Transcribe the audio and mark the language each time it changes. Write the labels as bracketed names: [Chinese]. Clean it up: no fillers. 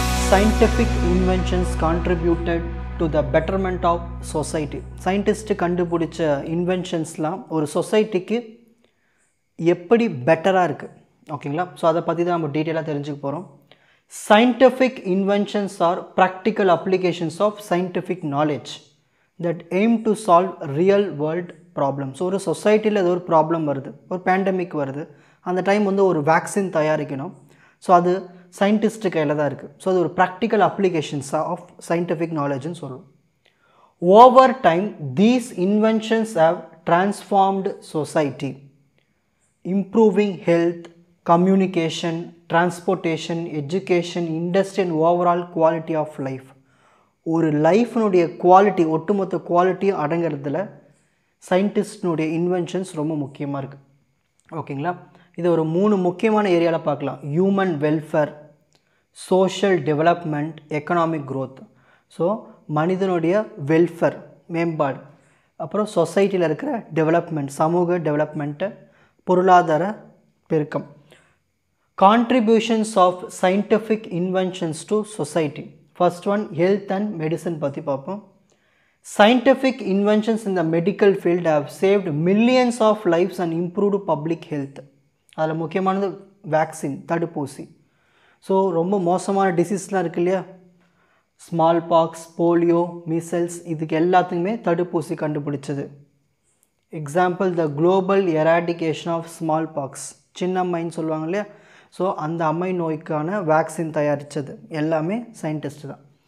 [English] scientific inventions contributed to the betterment of society. [Tamil] Scientists கண்டுபிடிச்ச இன்வென்ஷன்ஸ்லாம் ஒரு சொசைட்டிக்கு எப்படி பெட்டராக இருக்குது, ஓகேங்களா? ஸோ அதை பற்றி தான் நம்ம டீட்டெயிலாக தெரிஞ்சுக்க போகிறோம். [English] Scientific inventions are practical applications of scientific knowledge that aim to solve real world problems. [Tamil] So ஒரு சொசைட்டியில் ஏதோ ஒரு ப்ராப்ளம் வருது, ஒரு பேண்டமிக் வருது, அந்த டைம் வந்து ஒரு வேக்சின் தயாரிக்கணும். ஸோ அது சயின்டிஸ்ட்டு கையில் தான் இருக்குது. ஸோ அது ஒரு ப்ராக்டிக்கல் அப்ளிகேஷன்ஸாக ஆஃப் சயின்டிஃபிக் நாலேஜ்னு சொல்லுவோம். [English] Over time these inventions have transformed society, improving health, communication, transportation, education, industry and overall quality of life. [Tamil] ஒரு லைஃப்னுடைய குவாலிட்டி, ஒட்டுமொத்த குவாலிட்டியும் அடங்கிறதுல சயின்டிஸ்டினுடைய இன்வென்ஷன்ஸ் ரொம்ப முக்கியமாக இருக்குது, ஓகேங்களா? இது ஒரு 3 முக்கியமான ஏரியாவில் பார்க்கலாம். [English] Human welfare, social development, economic growth. [Tamil] So மனிதனுடைய வெல்ஃபேர், மேம்பாடு, அப்புறம் சொசைட்டியில் இருக்கிற டெவலப்மெண்ட், சமூக டெவலப்மெண்ட்டு, பொருளாதார பெருக்கம். [English] Contributions of scientific inventions to society. First one health and medicine [Tamil] பற்றி பார்ப்போம். [English] Scientific inventions in the medical field have saved millions of lives and improved public health. [Tamil] அதில் முக்கியமானது வேக்சின், தடுப்பூசி. ஸோ ரொம்ப மோசமான டிசீஸ்லாம் இருக்குது இல்லையா, ஸ்மால் பாக்ஸ், போலியோ, மீசல்ஸ், இதுக்கு எல்லாத்துக்குமே தடுப்பூசி கண்டுபிடிச்சது. [English] example the global eradication of smallpox, [Tamil] சின்னம்மைன்னு சொல்லுவாங்க இல்லையா, ஸோ அந்த அம்மை நோய்க்கான வேக்சின் தயாரித்தது எல்லாமே சயின்டிஸ்ட் தான்.